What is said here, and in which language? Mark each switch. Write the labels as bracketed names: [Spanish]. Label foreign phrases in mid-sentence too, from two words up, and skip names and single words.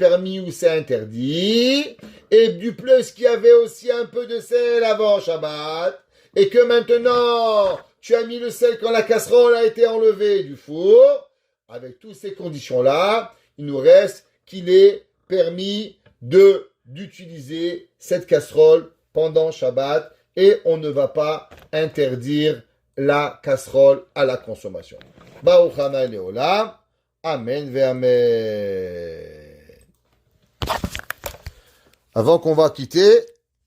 [French] permis ou c'est interdit, et du plus qu'il y avait aussi un peu de sel avant Shabbat, et que maintenant, tu as mis le sel quand la casserole a été enlevée du four, avec toutes ces conditions-là, il nous reste qu'il est permis d'utiliser cette casserole pendant Shabbat, et on ne va pas interdire la casserole à la consommation. [Hebrew] ברוך ה' לעולם. אמן ואמן. [French] Avant qu'on va quitter,